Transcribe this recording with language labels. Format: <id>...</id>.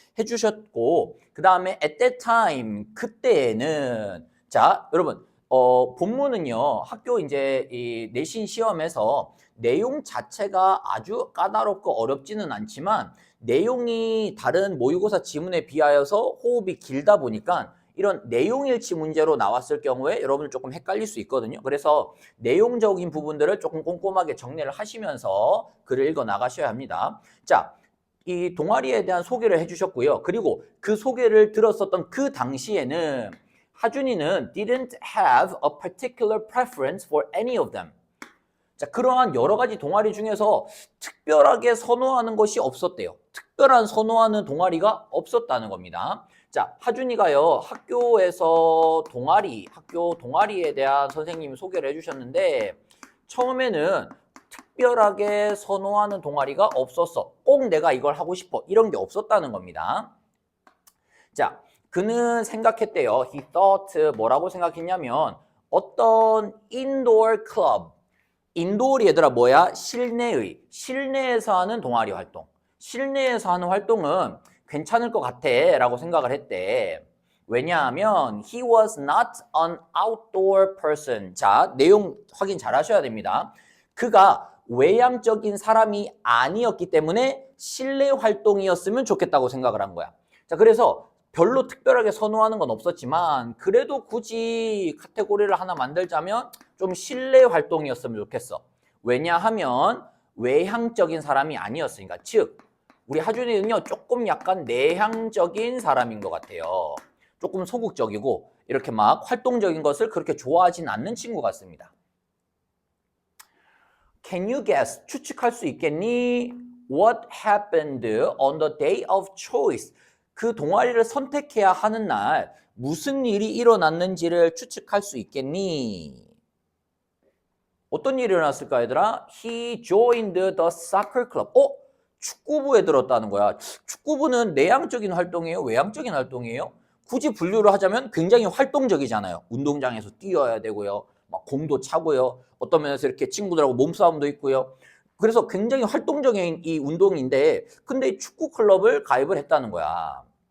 <ko>해주셨고, 그 다음에</ko> <en>at that time,</en> <ko>그때에는, 자, 여러분, 본문은요, 학교 이제 이 내신 시험에서 내용 자체가 아주 까다롭고 어렵지는 않지만, 내용이 다른 모의고사 지문에 비하여서 호흡이 길다 보니까 이런 내용일치 문제로 나왔을 경우에 여러분들 조금 헷갈릴 수 있거든요. 그래서 내용적인 부분들을 조금 꼼꼼하게 정리를 하시면서 글을 읽어 나가셔야 합니다. 자, 이 동아리에 대한 소개를 해주셨고요. 그리고 그 소개를 들었었던 그 당시에는 하준이는</ko> <en>didn't have a particular preference for any of them.</en> <ko>자, 그러한 여러 가지 동아리 중에서 특별하게 선호하는 것이 없었대요. 특별한 선호하는 동아리가 없었다는 겁니다. 자, 하준이가요, 학교에서 학교 동아리에 대한 선생님이 소개를 해주셨는데, 처음에는 특별하게 선호하는 동아리가 없었어. 꼭 내가 이걸 하고 싶어. 이런 게 없었다는 겁니다. 자, 그는 생각했대요.</ko> <en>He thought</en> <ko>뭐라고 생각했냐면, 어떤 indoor club, 인도어리 얘들아 뭐야? 실내에서 하는 동아리 활동. 실내에서 하는 활동은 괜찮을 것 같아 라고 생각을 했대. 왜냐하면</ko> <en>he was not an outdoor person.</en> <ko>자, 내용 확인 잘 하셔야 됩니다. 그가 외향적인 사람이 아니었기 때문에 실내 활동이었으면 좋겠다고 생각을 한 거야. 자, 그래서 별로 특별하게 선호하는 건 없었지만 그래도 굳이 카테고리를 하나 만들자면 좀 실내 활동이었으면 좋겠어. 왜냐하면 외향적인 사람이 아니었으니까. 즉 우리 하준이는요 조금 약간 내향적인 사람인 것 같아요. 조금 소극적이고 이렇게 막 활동적인 것을 그렇게 좋아하진 않는 친구 같습니다.</ko> <en>Can you guess?</en> <ko>추측할 수 있겠니?</ko> <en>What happened on the day of choice?</en> <ko>그 동아리를 선택해야 하는 날 무슨 일이 일어났는지를 추측할 수 있겠니? 어떤 일이 일어났을까 얘들아?</ko> <en>He joined the soccer club.</en> <ko>축구부에 들었다는 거야. 축구부는 내향적인 활동이에요? 외향적인 활동이에요? 굳이 분류를 하자면 굉장히 활동적이잖아요. 운동장에서 뛰어야 되고요. 막 공도 차고요. 어떤 면에서 이렇게 친구들하고 몸싸움도 있고요. 그래서 굉장히 활동적인 이 운동인데 근데 축구 클럽을 가입을 했다는 거야.</ko>